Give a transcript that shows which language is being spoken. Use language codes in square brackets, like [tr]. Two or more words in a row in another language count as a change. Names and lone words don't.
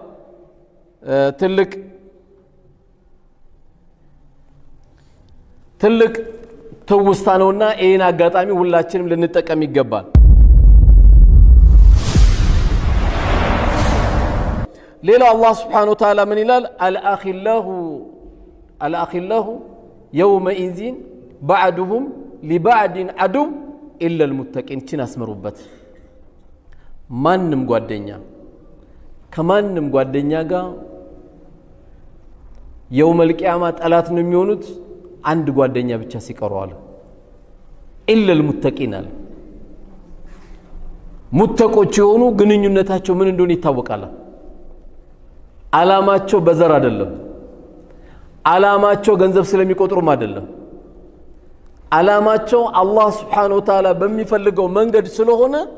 [am] ትልቅ ትውስታ ነውና ይሄን አጋጣሚ ሁላችንም ልንጠቀም ይገባል ሌላ አላህ [ar] سبحانه وتعالى [am] ምን ይላል [ar] الأخلاء يومئذ بعضهم لبعض عدو إلا المتقين [am] ችን አስመሩበት ማንንም ጓደኛ ከማንንም ጓደኛ ጋር [ar] يوم القيامة [am] ጠላት ነው የሚሆኑት አንድ ጓደኛ ብቻ ሲቀሩ አለ [ar] إلا المتقين [am] አለ ሙተቆች የሆኑ ግንኙነታቸው ምን እንደሆነ ይታወቃል አላማቸው በዘር አይደለም አላማቸው ገንዘብ ስለሚቆጥሩም አይደለም አላማቸው አላህ [ar] سبحانه وتعالى [am] በሚፈልገው መንገድ ስለሆነ